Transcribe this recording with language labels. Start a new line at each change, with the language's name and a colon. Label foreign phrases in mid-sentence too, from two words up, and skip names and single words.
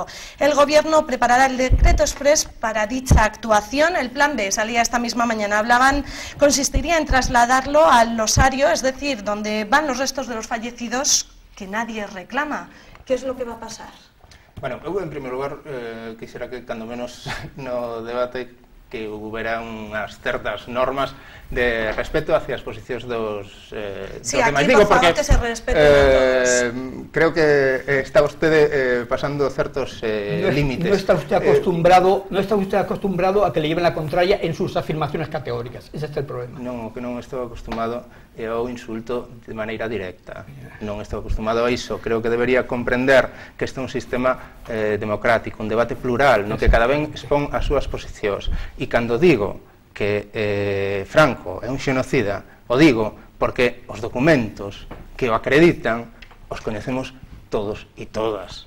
Spanish: El Gobierno preparará el decreto exprés para dicha actuación. El plan B salía esta misma mañana. Hablaban, consistiría en trasladarlo al osario, es decir, donde van los restos de los fallecidos que nadie reclama. ¿Qué es lo que va a pasar? Bueno, eu, en primer lugar, quisiera que,
Galician: cando menos no debate, que houbera unhas certas normas de respeto hacia as posicións dos demais. Digo, porque que se creo que está vostede pasando certos límites.
Spanish: No está usted acostumbrado a que le lleven la contraria en sus afirmaciones categóricas. Ese es el problema.
Galician: Non, que non estou acostumado ao insulto de maneira directa. Non estou acostumado a iso. Creo que debería comprender que este é un sistema democrático, un debate plural, no que cada ben expón as súas posicións. E cando digo que Franco é un xenocida, o digo porque os documentos que o acreditan os coñecemos todos e todas.